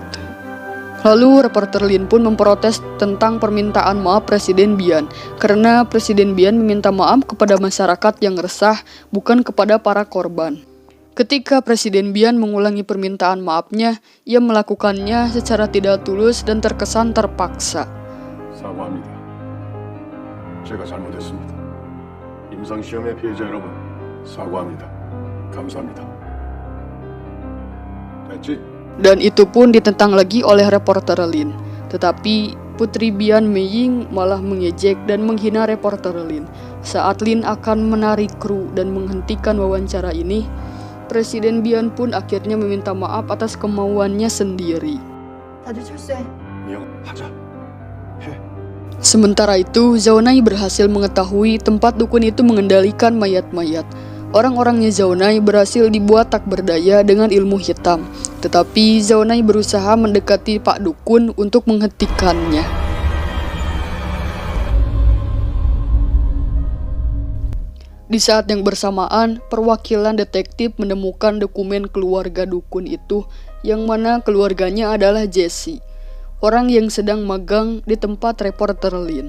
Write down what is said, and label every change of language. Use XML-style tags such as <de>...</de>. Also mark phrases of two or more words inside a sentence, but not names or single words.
<id>Lalu reporter Lin pun memprotes tentang permintaan maaf Presiden Bian, karena Presiden Bian meminta maaf kepada masyarakat yang resah, bukan kepada para korban. Ketika Presiden Bian mengulangi permintaan maafnya, ia melakukannya secara tidak tulus dan terkesan terpaksa.</id> <ko>사과합니다. 제가 잘못했습니다. 임상시험의 피해자 여러분, 사과합니다. 감사합니다. 됐지?</ko> <id>Dan itu pun ditentang lagi oleh reporter Lin. Tetapi Putri Bian Meiying malah mengejek dan menghina reporter Lin. Saat Lin akan menarik kru dan menghentikan wawancara ini, Presiden Bian pun akhirnya meminta maaf atas kemauannya sendiri.</id> <ko>다들 철수해. 미영, 하자. 해.</ko> <id>Sementara itu, Zaunai berhasil mengetahui tempat dukun itu mengendalikan mayat-mayat. Orang-orangnya Zaunai berhasil dibuat tak berdaya dengan ilmu hitam. Tetapi Zaunai berusaha mendekati Pak Dukun untuk menghentikannya. Di saat yang bersamaan, perwakilan detektif menemukan dokumen keluarga dukun itu, yang mana keluarganya adalah Jesse, orang yang sedang magang di tempat reporter Lin.</id>